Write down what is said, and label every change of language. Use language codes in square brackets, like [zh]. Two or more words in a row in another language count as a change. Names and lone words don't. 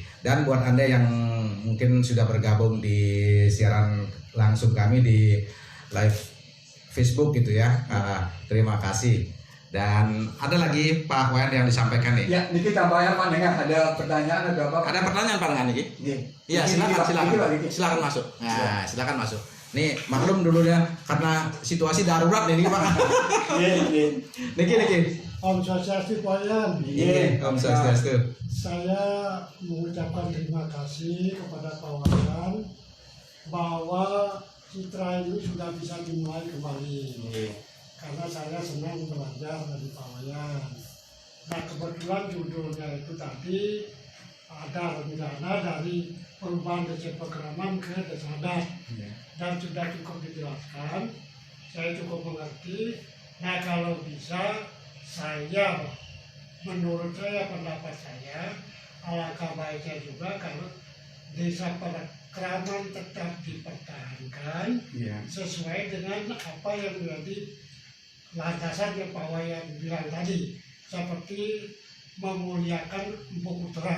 [id] Dan buat Anda yang mungkin sudah bergabung di siaran langsung kami di live Facebook gitu ya, terima kasih. Dan ada lagi Pak Wayan yang disampaikan nih. Ya, niki tambahnya Pak Dengar ada pertanyaan ada apa? Ada pertanyaan Pak Niki? Nggih. Iya, Niki, silakan, Pak. silakan. Niki, Pak, niki. Silakan masuk. Nah, silakan masuk. Nih, maklum dulu ya karena situasi darurat nih Pak. Nggih. Niki. [ban] Om Swastiastu [id] Pak Wayan. Nggih. [ban] Om Swastiastu. [id] Saya mengucapkan terima kasih kepada Pak Wayan bahwa Citra ini sudah bisa dimulai kembali. Karena saya senang belajar dari Pak Wayan. Nah kebetulan judulnya itu tadi ada rencana dari perubahan desa Pekraman ke desa adat. Dan sudah cukup dijelaskan, saya cukup mengerti. Nah kalau bisa menurut saya, pendapat saya, alangkah baiknya juga kalau desa Pekraman tetap dipertahankan sesuai dengan apa yang menjadi landasan yang Pak Wayan bilang tadi, seperti memuliakan Empu Puteran.